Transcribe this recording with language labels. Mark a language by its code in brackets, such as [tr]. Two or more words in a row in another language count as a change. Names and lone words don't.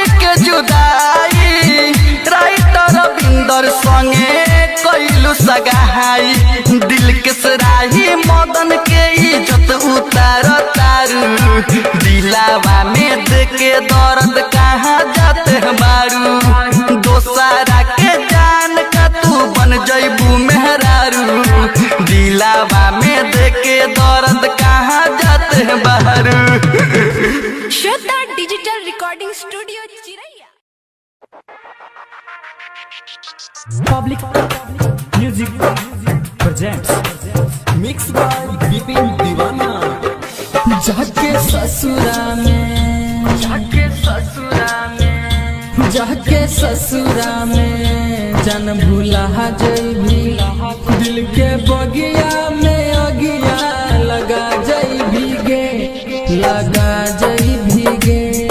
[bho] के जुदाई राइटर रविंदर संगे कोइलू सगाई दिल के सराही मदन के इज्जत उतार तारू दिलावा में देखे दर्द कहाँ जाते बारू दोसारा के जैबू मेहरारू दिलावा में देके दर्द कहाँ जाते हैं बाहरू। [en] श्रद्धा digital recording studio चिरैया। public music presents mix by विपिन दीवाना। [anp] जाके ससुरा में जाके ससुरा में जन भूला जैभी दिल के बगिया में अगिया लगा जैभी गे लगा जैभी गे